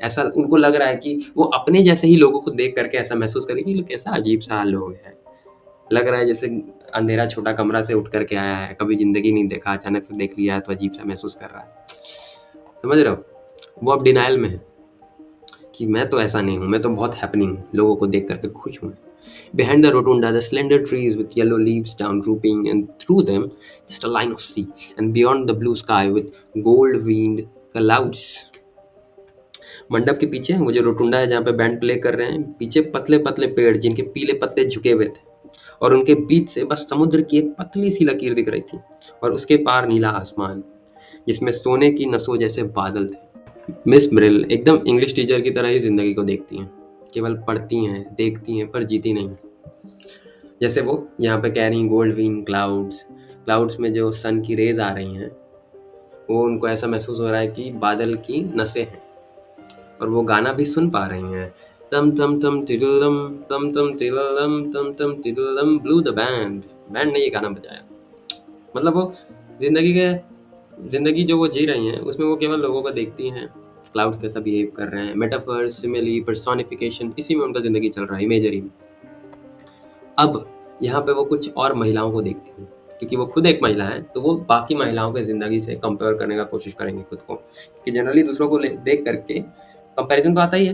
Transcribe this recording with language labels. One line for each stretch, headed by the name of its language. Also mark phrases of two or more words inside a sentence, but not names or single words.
Hindi: ऐसा उनको लग रहा है कि वो अपने जैसे ही लोगों को देख करके ऐसा महसूस करे कि कैसा अजीब सा लोग है। लग रहा है जैसे अंधेरा छोटा कमरा से उठ करके आया है, कभी जिंदगी नहीं देखा, अचानक से देख लिया है तो अजीब सा महसूस कर रहा है। समझ रहे हो? वो अब डिनाइल में है कि मैं तो ऐसा नहीं हूँ, मैं तो बहुत हैपनिंग हूँ, लोगों को देख करके खुश हूँ।
English: Behind the rotunda, the slender trees with yellow leaves down drooping, and through them, just a line of sea, and beyond the blue sky with gold-veined clouds.
Hindi: मंडप के पीछे वो जो रोटुंडा है जहाँ पे
English: band play
Hindi: कर रहे हैं, पीछे पतले पतले पेड़ जिनके पीले पत्ते झुके हुए थे, और उनके बीच से बस समुद्र की एक पतली सी लकीर दिख रही थी और उसके पार नीला आसमान जिसमें सोने की नसों जैसे बादल थे। मिस ब्रिल एकदम
English: English teacher
Hindi: की तरह ही जिंदगी को देखती हैं, केवल पढ़ती हैं, देखती हैं, पर जीती नहीं। जैसे वो यहाँ पे कह रही
English: gold wing clouds,
Hindi: क्लाउड्स में जो सन की रेज आ रही हैं, वो उनको ऐसा महसूस हो रहा है कि बादल की नसें हैं। और वो गाना भी सुन पा रही हैं, तम तम तम तिरुलम, तम तम तिरुलम, तम तम तिरुलम,
English: blew the band,
Hindi: बैंड ने ये गाना बजाया। मतलब वो जिंदगी के जिंदगी जो वो जी रही हैं उसमें वो केवल लोगों को देखती हैं, क्लाउड कैसा बिहेव कर रहे हैं,
English: metaphor, simile, personification,
Hindi: इसी में उनका जिंदगी चल रहा है, इमेजरी में। अब यहाँ पे वो कुछ और महिलाओं को देखती हैं, क्योंकि वो खुद एक महिला है तो वो बाकी महिलाओं के ज़िंदगी से कंपेयर करने का कोशिश करेंगे खुद को, कि जनरली दूसरों को देख करके कंपैरिजन तो आता ही है।